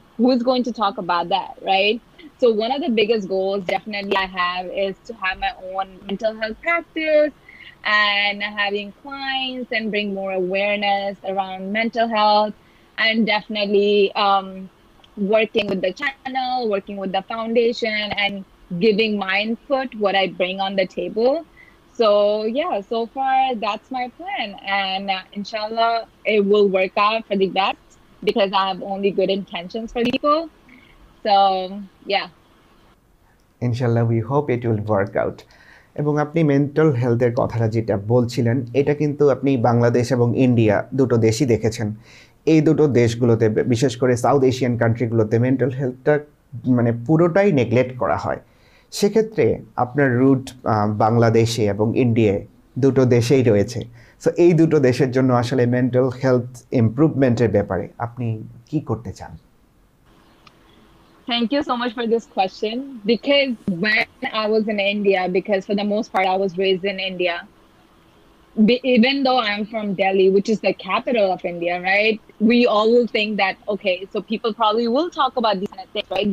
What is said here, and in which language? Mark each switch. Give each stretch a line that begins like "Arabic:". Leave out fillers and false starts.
English: Who's going to talk about that, right? So one of the biggest goals definitely I have is to have my own mental health practice and having clients and bring more awareness around mental health, and definitely working with the channel, working with the foundation, and giving my input, what I bring on the table. So yeah, so far that's my plan, and inshallah it will work out for the best, because I have only good intentions for people. So yeah, inshallah we hope it will work out.
Bangla: এবং আপনি mental হেলথের কথাটা যেটা বলছিলেন, এটা কিন্তু আপনি বাংলাদেশ এবং ইন্ডিয়া দুটো দেশই দেখেছেন। এই দুটো দেশগুলোতে, বিশেষ করে সাউথ এশিয়ান কান্ট্রিগুলোতে মেন্টাল হেলথটা পুরোটাই নেগলেক্ট করা হয়। সেক্ষেত্রে আপনার রুট বাংলাদেশে এবং ইন্ডিয়ায় দুটো দেশেই রয়েছে। সো এই দুটো দেশের জন্য আসলে মেন্টাল হেলথ ইমপ্রুভমেন্টের ব্যাপারে আপনি কি করতে চান?
English: Thank you so much for this question. Because when I was in India, because for the most part I was raised in India, even though I'm from Delhi, which is the capital of India, right? We all will think that, okay, so people probably will talk about these kind of things, right?